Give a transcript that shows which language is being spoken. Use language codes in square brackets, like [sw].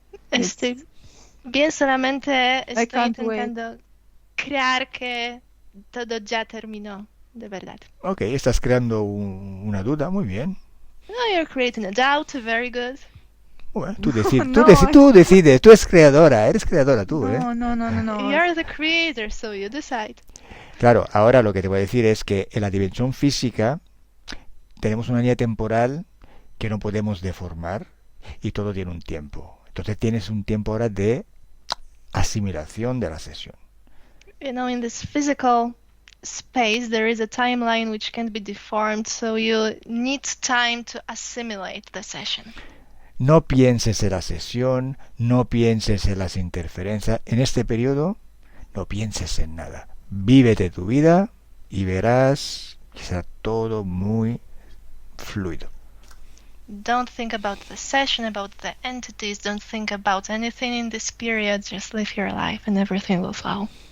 [es] Estoy bien, solamente estoy [en] can't wait. [es] intentando crear que todo ya terminó, de verdad. Ok, estás creando una duda, muy bien. [en] No, you're creating a doubt, very good. [es] Bueno, tú decides, No, tú decides, tú eres creadora tú, ¿eh? No. [en] You're the creator, so you decide. [es] Claro, ahora lo que te voy a decir es que en la dimensión física tenemos una línea temporal que no podemos deformar y todo tiene un tiempo. Entonces tienes un tiempo ahora de asimilación de la sesión. [en] In this physical space, there is a timeline which can't be deformed, so you need time to assimilate the session. [es] No pienses en la sesión, no pienses en las interferencias. En este periodo, no pienses en nada. Vívete tu vida y verás que será todo muy fluido. [en] Don't think about the session, about the entities, don't think about anything in this period, just live your life and everything will flow.